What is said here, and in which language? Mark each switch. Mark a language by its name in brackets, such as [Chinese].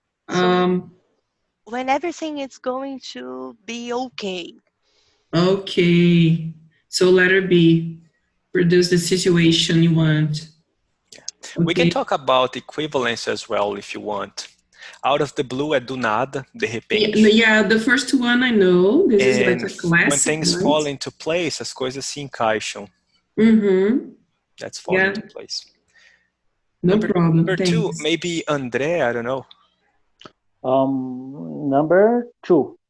[English] So when everything is going to be okay. Okay. So letter B, produce the situation you want. Yeah. Okay. We can talk about equivalence as well if you want. Out of the blue [Portuguese] é do nada, de repente. [English] Yeah, the first one I know. This is like a classic, when things right? fall into place, [Portuguese] as coisas se encaixam. [English] That's falling into place. No problem. Number two, Thanks. maybe André, I don't know. Number two.